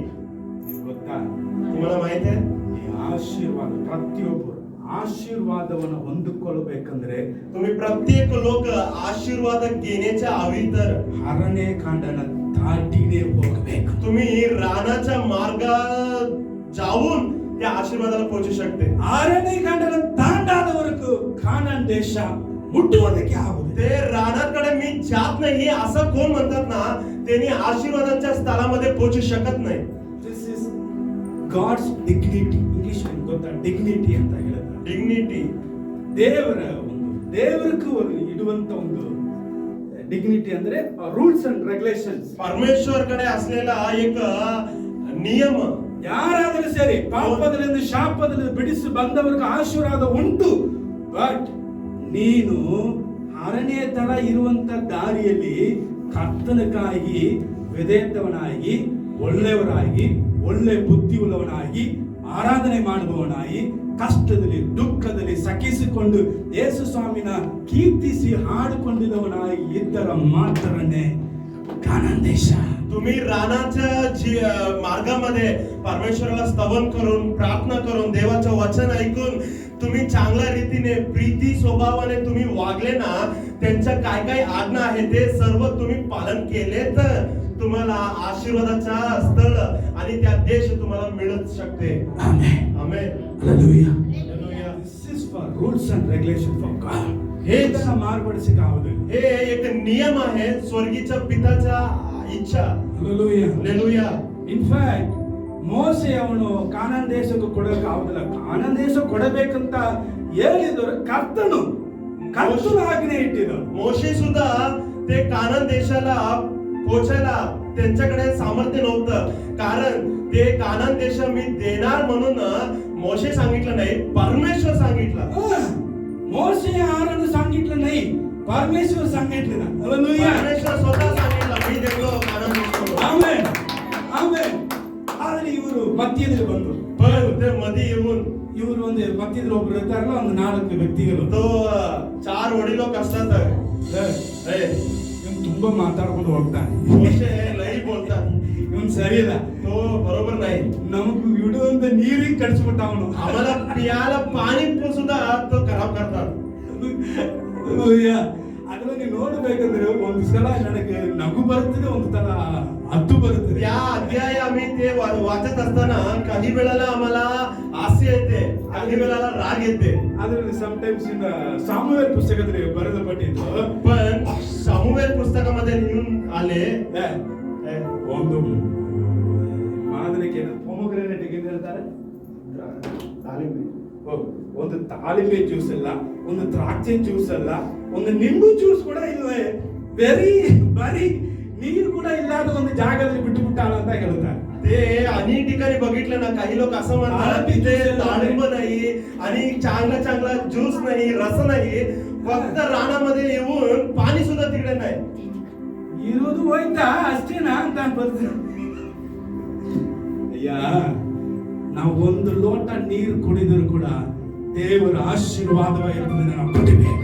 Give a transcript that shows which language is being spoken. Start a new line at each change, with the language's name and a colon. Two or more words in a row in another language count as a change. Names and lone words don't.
Kannada: ಗೊತ್ತಾ,
Marathi: तुम्हाला माहित आहे
Kannada: ಈ ಆಶೀರ್ವಾದ ಪ್ರತಿಯೊಬ್ಬರು ಆಶೀರ್ವಾದವನ್ನು ಹೊಂದಿಕೊಳ್ಳಬೇಕಂದ್ರೆ
Marathi: तुम्ही प्रत्येक लोक आशीर्वाद घेण्याच्या हवी तर
Kannada: ಅರಣ್ಯ ಕಾಂಡನ ದಾಟಿನೇ ಹೋಗಬೇಕು.
Marathi: तुम्ही रानाच्या मार्ग जाऊन त्या आशीर्वादाला पोहोचू शकते.
Kannada: ಅರಣ್ಯ ಕಾಂಡನ ದಾಟಾದವರೆಗೂ ಕಾನಾನ್ ದೇಶ ಮುಟ್ಟುವುದಕ್ಕೆ ಆಗುವುದಿಲ್ಲ.
Marathi: ते रानाकडे मी जात नाही असं कोण म्हणतात ना, त्यांनी आशीर्वादाच्या स्थळामध्ये पोहोचू शकत नाही.
English: This is God's dignity.
Kannada: ಇಂಗ್ಲಿಷ್ ಗೊತ್ತಾ ಡಿಗ್ನಿಟಿ ಅಂತ ಹೇಳಿದ್ರೆ
Marathi: डिग्निटी.
Kannada: ದೇವರಿಗೆ ಇಡುವಂತ ಒಂದು ಡಿಗ್ನಿಟಿ ಅಂದ್ರೆ
English: rules and regulations.
Marathi: परमेश्वरकडे असलेला एक नियम.
Kannada: ಯಾರಾದರೂ ಸರಿ ಪಾಪದಿಂದ ಶಾಪದಿಂದ ಬಿಡಿಸಿ ಬಂದವರಿಗೆ ಆಶೀರ್ವಾದ ಉಂಟು. ಬಟ್ ನೀನು ಅರಣ್ಯ ತರ ಇರುವಂತ ದಾರಿಯಲ್ಲಿ ಕರ್ತನಕ್ಕಾಗಿ ವಿಧೇಯತವನಾಗಿ ಒಳ್ಳೆಯವರಾಗಿ ಒಳ್ಳೆ ಬುದ್ಧಿಯುಳ್ಳವನಾಗಿ ಆರಾಧನೆ ಮಾಡುವವನಾಗಿ ಕಷ್ಟದಲ್ಲಿ ದುಃಖದಲ್ಲಿ ಸಹಿಸಿಕೊಂಡು ಯೇಸು ಸ್ವಾಮಿನ ಕೀರ್ತಿಸಿ ಹಾಡಿಕೊಂಡಿದ್ದವನಾಗಿ ಇದ್ದರ ಮಾತ್ರನೇ ಕಾನಾನ್ ದೇಶ.
Marathi: तुम्ही रानाच्या मार्गामध्ये परमेश्वराला स्तवन करून प्रार्थना करून देवाचं वचन ऐकून तुम्ही चांगल्या रीतीने प्रीती स्वभावाने तुम्ही वागले ना, त्यांच्या काय काय आज्ञा आहे ते सर्व तुम्ही पालन केले तर तुम्हाला आशीर्वादाचा स्थळ आणि त्या देश तुम्हाला मिळत शकते.
Kannada: ಆಮೆನ್.
Marathi: आमेन.
English: Hallelujah. Hallelujah. This is for rules and regulations for God.
Marathi: हे
Kannada: ಇದನ್ನ ಮಾರ್ಪಡಿಸಕ್ಕೆ ಆಗುದಿಲ್ಲ.
Marathi: हे एक नियम आहे स्वर्गीच्या पिताचा इच्छा.
English: Hallelujah. Hallelujah. In fact,
Kannada: ಮೋಸೆ ಅವನು ಕಾನಾನ್ ದೇಶಕ್ಕೆ ಕೊಡೋಕೆ ಆಗುದಿಲ್ಲ. ಕಾನಾನ್ ದೇಶ ಕೊಡಬೇಕಂತ ಹೇಳಿದ್ರು ಕರ್ತನು ಆಜ್ಞೆ ಇಟ್ಟಿದ್ರು.
Marathi: मोशे सुद्धा ते कानान देशाला पोहोचायला त्यांच्याकडे सामर्थ्य नव्हतं, कारण ते कानान देश मी देणार म्हणून मोशे सांगितलं नाही, परमेश्वर सांगितलं.
Kannada: ಮೋಸೆ ಯಾರನ್ನು
Marathi: सांगितलं नाही, परमेश्वर सांगितलं.
Kannada: Hallelujah.
Marathi: परमेश्वर स्वतः सांगितलं मी देतो कानान देश.
Kannada: ಆಮೆನ್. ಆಮೆನ್. ಆದರೆ ಇವರು ಮಧ್ಯದಲ್ಲಿ ಬಂದರು.
Marathi: पण ते मध्ये येऊन
Kannada: ಇವರು ಒಂದು ಮಧ್ಯದಲ್ಲಿ ಒಬ್ರು ಇರ್ತಾರಲ್ಲ, ಒಂದು 4 ವ್ಯಕ್ತಿಗಳು.
Marathi: तो 4 वडील लोक असतात. हे
Kannada: ಇವನು ತುಂಬಾ ಮಾತಾಡ್ಕೊಂಡು ಹೋಗ್ತಾನೆ.
Marathi: मोशे लई बोलतात.
Kannada: ಇವನು ಸರಿ ಇಲ್ಲ.
Marathi: तो बरोबर नाही.
Kannada: ನಮಗೂ ಇಡುವಂತ ನೀರಿಗೆ ಕಳಿಸ್ಬಿಟ್ಟ ಅವನು.
Marathi: आम्हाला पियाला पाणी सुद्धा तो खराब करतात.
Kannada: ಅದನ್ನ ನೀವು ನೋಡ್ಬೇಕಂದ್ರೆ ಒಂದು ಸಲ ನನಗೆ ನಗು ಬರ್ತದೆ, ಒಂದು ತರ ಹತ್ತು ಬರ್ತದೆ.
Marathi: या अध्याय आम्ही ते वाचत असताना काही वेळेला आम्हाला हास्य येते, काही वेळेला राग येते.
Kannada: ಅದರಲ್ಲಿ
English: sometimes in
Kannada: ಸಾಮುವೇಲ್ ಪುಸ್ತಕದಲ್ಲಿ ಬರೆದಪಟ್ಟಿದ್ದು.
Marathi: पण सामुवेल पुस्तकामध्ये लिहून आले
Kannada: ಒಂದು ಮಾದರಿಗೆ ಪೊಮೊಗ್ರೆನೇಟ್ ಏನು ಹೇಳ್ತಾರೆ? ಒಂದು ತಾಳಿಂಬೆ ಜ್ಯೂಸ್ ಅಲ್ಲ, ಒಂದು ದ್ರಾಕ್ಷಿ ಜ್ಯೂಸ್ ಅಲ್ಲ, ಒಂದು ನಿಂಬು ಜ್ಯೂಸ್ ಕೂಡ ಇಲ್ಲವೇ, ಬರೀ ನೀರು ಕೂಡ ಇಲ್ಲದ ಒಂದು ಜಾಗದಲ್ಲಿ ಬಿಟ್ಟು ಬಿಟ್ಟಾಳ ಅಂತ ಹೇಳ್ತಾರೆ.
Marathi: ते अनेक ठिकाणी बघितलं ना, काही लोक असं म्हणतात तिथे डाळिंब नाही आणि चांगला ज्यूस नाही, रस नाही, फक्त रानामध्ये येऊन पाणी सुद्धा तिकडे नाही.
Kannada: ಇರೋದು ಹೋಯ್ತಾ ಅಷ್ಟೇನಾ ಅಂತ ಅನ್ಬರ್ತಾರೆ. ಅಯ್ಯ, ನಾವು ಒಂದು ಲೋಟ ನೀರು ಕುಡಿದರೂ ಕೂಡ ದೇವರ ಆಶೀರ್ವಾದವಾಗಿರುವುದನ್ನು ನಾವು ಕುಡಿಬೇಕು.